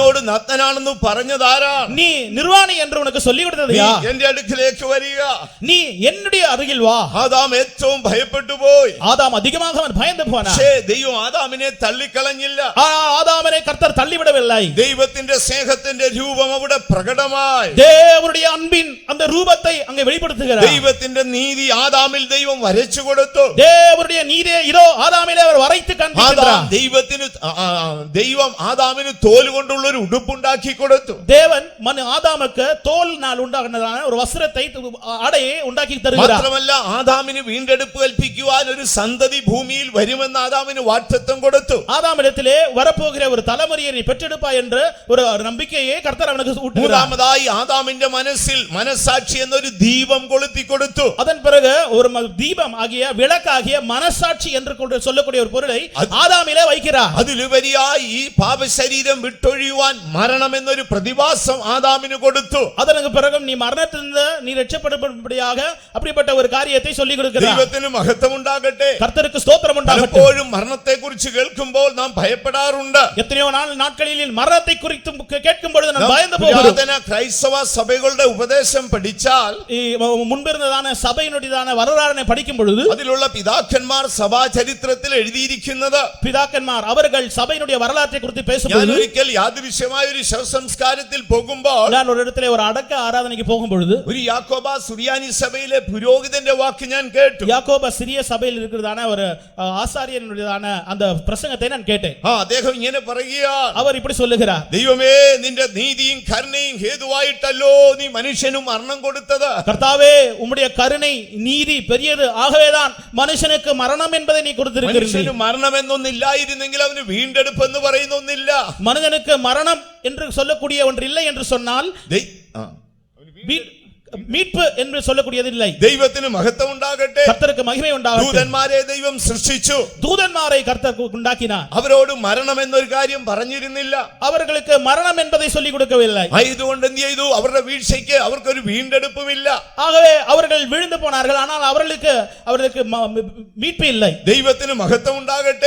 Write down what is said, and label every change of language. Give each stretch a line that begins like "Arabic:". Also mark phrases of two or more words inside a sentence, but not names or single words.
Malayalam: നിന്നോട് നഗ്നനാണെന്ന് പറഞ്ഞത് ആരാണ്?
Tamil: நீ நிர்வாணி என்று உனக்கு சொல்லிக் கொடுத்தது
Malayalam: നീ
Tamil: யார்?
Malayalam: എന്റെ അടുക്കിലേക്ക് വരിക.
Tamil: நீ என்னுடைய அருகில் வா.
Malayalam: ആദാം ഏറ്റവും ഭയപ്പെട്ടു പോയി.
Tamil: ஆதாம் அதிகமாக அவன் பயந்து போனான்.
Malayalam: പക്ഷേ ദൈവം ആദാമിനെ തള്ളിക്കളഞ്ഞില്ല.
Tamil: ஆதாமனை கர்த்தர் தள்ளிவிடவில்லை.
Malayalam: ദൈവത്തിന്റെ സ്നേഹത്തിന്റെ രൂപം അവിടെ പ്രകടമായി.
Tamil: தேவனுடைய அன்பின் அந்த ரூபத்தை அங்கே வெளிப்படுத்துகிறார்.
Malayalam: ദൈവത്തിന്റെ നീതി ആദാമിൽ ദൈവം വരച്ചു കൊടുത്തു.
Tamil: தேவனுடைய நீதியை இதோ ஆதாமிலே அவர் வரைத்து காண்பிக்கிறார்.
Malayalam: ദൈവം ആദാമിന് തോൽ കൊണ്ടുള്ള ഒരു ഉടുപ്പുണ്ടാക്കി കൊടുത്തു.
Tamil: தேவன் ஆதாமுக்கு தோலினால் உண்டானதான ஒரு வஸ்திரத்தை ஆடையை உண்டாக்கி தருகிறார்.
Malayalam: മാത്രമല്ല ആദാമിന് വീണ്ടെടുപ്പ് കൽപ്പിക്കുവാൻ ഒരു സന്തതി ഭൂമിയിൽ വരുമെന്ന് ആദാമിന് വാഗ്ദത്തം കൊടുത്തു.
Tamil: ஆதாமிடத்திலே வரப்போகிற ஒரு தலைமுறையை நீ பெற்றெடுப்பாய் என்று ஒரு நம்பிக்கையை கர்த்தர் அவனுக்கு ஊட்டுகிறார்.
Malayalam: മൂന്നാമതായി ആദാമിന്റെ മനസ്സിൽ മനസാക്ഷി എന്നൊരു ദീപം കൊളുത്തി കൊടുത്തു.
Tamil: அதன் பிறகு ஒரு தீபம் ஆகிய விளக்காகிய மனசாட்சி என்று சொல்லக்கூடிய ஒரு பொருளை ஆதாமிலே வைக்கிறார்.
Malayalam: അതിലുപരിയായി ഈ പാപശരീരം വിട്ടൊഴിയുവാൻ മരണം എന്നൊരു പ്രതിഭാസം ആദാമിന് കൊടുത്തു.
Tamil: அதற்கு பிறகு நீ மரணத்திலிருந்து நீ ரட்சிக்கப்படும்படியாக அப்படிப்பட்ட ஒரு காரியத்தை சொல்லிக் கொடுக்கிறார்.
Malayalam: ദൈവത്തിന് മഹത്വം ഉണ്ടാകട്ടെ.
Tamil: கர்த்தருக்கு ஸ்தோத்திரம் உண்டாகட்டும்.
Malayalam: പലപ്പോഴും മരണത്തെക്കുറിച്ച് കേൾക്കുമ്പോൾ നാം ഭയപ്പെടാറുണ്ട്.
Tamil: எத்தனையோ நாட்களில் மரணத்தை குறித்து கேட்கும் பொழுது நாம் பயந்து போகிறோம்.
Malayalam: പുരാതന ക്രൈസ്തവ സഭകളുടെ ഉപദേശം പഠിച്ചാൽ
Tamil: முன்பிருந்ததான சபையினுடையதான வரலாறை படிக்கும் பொழுது
Malayalam: അതിലുള്ള പിതാക്കന്മാർ സഭാ ചരിത്രത്തിൽ എഴുതിയിരിക്കുന്നത്
Tamil: பிதாக்கன்மார் அவர்கள் சபையினுடைய வரலாற்றை குறித்து
Malayalam: ഞാൻ
Tamil: பேசும்போது
Malayalam: ഒരിക്കൽ യാദൃശ്യമായ ഒരു ശവസംസ്കാരത്തിൽ പോകുമ്പോൾ
Tamil: நான் ஒரு இடத்திலே ஒரு அடக்க ஆராதனைக்கு போகும் பொழுது
Malayalam: ഒരു യാക്കോബ സുറിയാനി സഭയിലെ പുരോഹിതന്റെ വാക്ക് ഞാൻ കേട്ടു.
Tamil: யாக்கோப சிறிய சபையில் இருக்கிறதான ஒரு ஆசாரியனுடையதான அந்த பிரசங்கத்தை நான் கேட்டேன்.
Malayalam: അദ്ദേഹം ഇങ്ങനെ പറയുകയാണ്,
Tamil: அவர் இப்படி சொல்லுகிறார்,
Malayalam: ദൈവമേ നിന്റെ നീതിയും കരുണയും ഹേതുവായിട്ടല്ലോ നീ മനുഷ്യനും മരണം കൊടുത്തത്.
Tamil: கர்த்தாவே உம்முடைய கருணை நீதி பெரியது, ஆகவேதான் மனுஷனுக்கு மரணம் என்பதை நீ கொடுத்திருக்கிறீர்.
Malayalam: മനുഷ്യന് മരണം എന്നൊന്നില്ലായിരുന്നെങ്കിൽ അവന് വീണ്ടെടുപ്പ് എന്ന് പറയുന്ന ഒന്നില്ല.
Tamil: மனிதனுக்கு மரணம் என்று சொல்லக்கூடிய ஒன்று இல்லை என்று சொன்னால் மீட்பு என்று சொல்லக்கூடியது இல்லை.
Malayalam: ദൈവത്തിന് മഹത്വം ഉണ്ടാകട്ടെ.
Tamil: கர்த்தருக்கு மகிமை உண்டாகட்டும்.
Malayalam: ദൂതന്മാരെ ദൈവം സൃഷ്ടിച്ചു.
Tamil: தூதன்மாரை கர்த்தர் உண்டாக்கினார்.
Malayalam: അവരോട് മരണം എന്നൊരു കാര്യം പറഞ്ഞിരുന്നില്ല.
Tamil: அவர்களுக்கு மரணம் என்பதை சொல்லிக் கொடுக்கவில்லை.
Malayalam: ആയതുകൊണ്ട് എന്ത് ചെയ്തു? അവരുടെ വീഴ്ചയ്ക്ക് അവർക്കൊരു വീണ്ടെടുപ്പുമില്ല.
Tamil: ஆகவே அவர்கள் விழுந்து போனார்கள், ஆனால் அவர்களுக்கு மீட்பு இல்லை.
Malayalam: ദൈവത്തിന് മഹത്വം ഉണ്ടാകട്ടെ.